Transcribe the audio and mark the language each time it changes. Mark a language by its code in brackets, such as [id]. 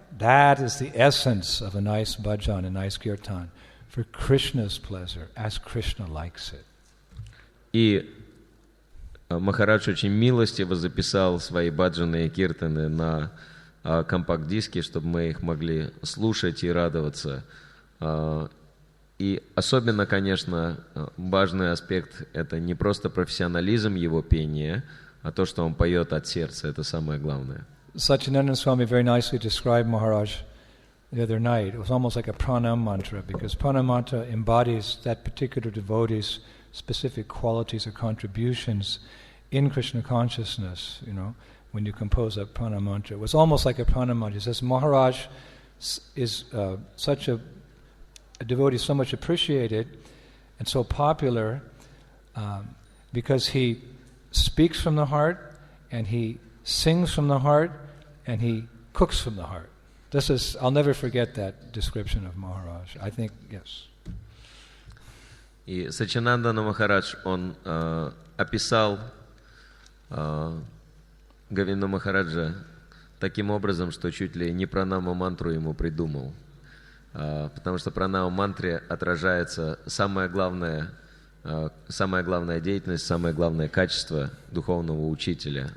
[en] That is the essence of a nice bhajan, a nice kirtan, for Krishna's pleasure, as Krishna likes it. [ru] И Махарадж очень милостиво записал свои баджаны и киртаны на компакт-диске, чтобы мы их могли слушать и радоваться. И особенно, конечно, важный аспект — это не просто профессионализм его пения, а то, что он поет от сердца, это самое главное. [en] Satchidananda Swami very nicely described Maharaj the other night. It was almost like a pranam mantra, because pranam mantra embodies that particular devotee's specific qualities or contributions in Krishna consciousness, you know, when you compose a pranam mantra. It was almost like a pranam mantra. It says Maharaj is such a devotee, so much appreciated and so popular because he speaks from the heart, and he sings from the heart, and he cooks from the heart. This is, I'll never forget that description of Maharaj. I think, yes. [ru] И Саччинандана Махарадж, он описал Говинда Махараджа таким образом, что чуть ли не пранама мантру ему придумал. Потому что пранама мантре отражается самая главная деятельность, самое главное качество духовного учителя.